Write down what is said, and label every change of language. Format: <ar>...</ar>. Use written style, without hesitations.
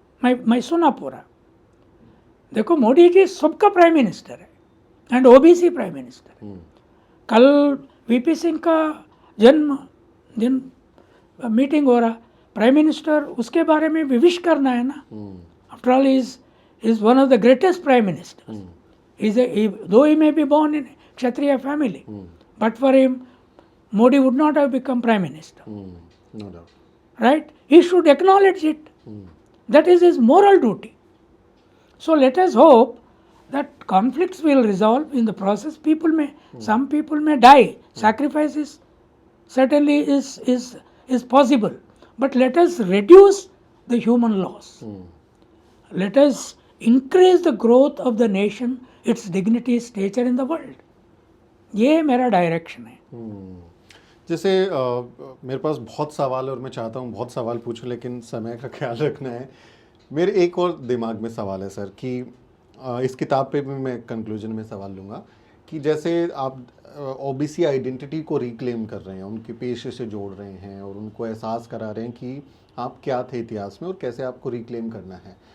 <hi>मैं सुना पूरा। देखो मोदी जी सबका प्राइम मिनिस्टर है एंड ओबीसी प्राइम मिनिस्टर है। कल वीपी सिंह का जन्म दिन मीटिंग हो रहा, प्राइम मिनिस्टर उसके बारे में भी विश करना है ना।</hi> <en>After all is one of the greatest prime minister. Though he may be born in Kshatriya family, but for him, Modi would not have become prime minister. No doubt. Right? He should acknowledge it. That is his moral duty. So let us hope that conflicts will resolve in the process. Some people may die. Sacrifices certainly is possible. But let us reduce the human loss. Let us increase the growth of the nation, its dignity, stature in the world.</en> <hi>ये मेरा direction है। जैसे मेरे पास बहुत सवाल और मैं चाहता हूँ बहुत सवाल पूछूं, लेकिन समय का ख्याल रखना है। मेरे एक और दिमाग में सवाल है सर कि इस किताब पे भी मैं कंक्लूजन में सवाल लूँगा कि जैसे आप ओबीसी आइडेंटिटी को रिक्लेम कर रहे हैं, उनके पेशे से जोड़ रहे हैं और उनको एहसास करा रहे हैं कि आप क्या थे इतिहास में और कैसे आपको रिक्लेम करना है।</hi>